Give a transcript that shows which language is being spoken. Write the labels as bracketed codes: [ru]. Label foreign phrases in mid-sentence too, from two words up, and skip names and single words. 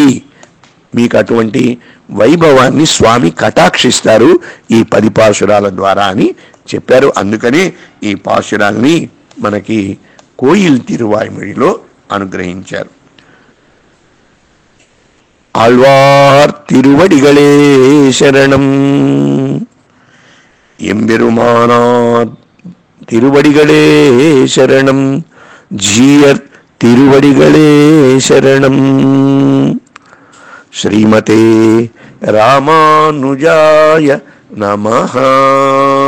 [te] మీకు అటువంటి వైభవాన్ని స్వామి కటాక్షిస్తారు ఈ 10 పాసురాల ద్వారా అని చెప్పారు. అందుకనే ఈ పాసురాల్ని మనకి కోయిల్ తిరువాయిమొழிలో అనుగ్రహించారు. [ta] ஆழ்வார் திருவடிகளே சரணம். எம்பெருமானார் திருவடிகளே சரணம். ஜீயர் திருவடிகளே சரணம். [sa] ஸ்ரீமதே ராமானுஜாய నమః.